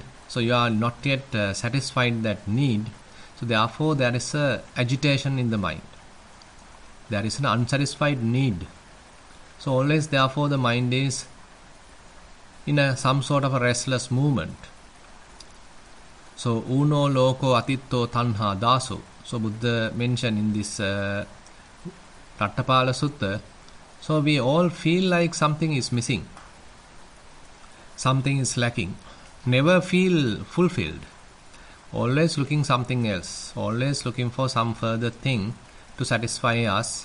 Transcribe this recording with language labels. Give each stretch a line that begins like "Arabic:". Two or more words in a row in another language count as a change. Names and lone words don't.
English: So you are not yet satisfied that need. So therefore there is a agitation in the mind. There is an unsatisfied need. So always therefore the mind is in some sort of a restless movement.
Pali: So uno loko atitto tanha dasu.
English: So Buddha mentioned in this Rattapala Sutta. So we all feel like something is missing, something is lacking, never feel fulfilled, always looking something else, always looking for some further thing to satisfy us.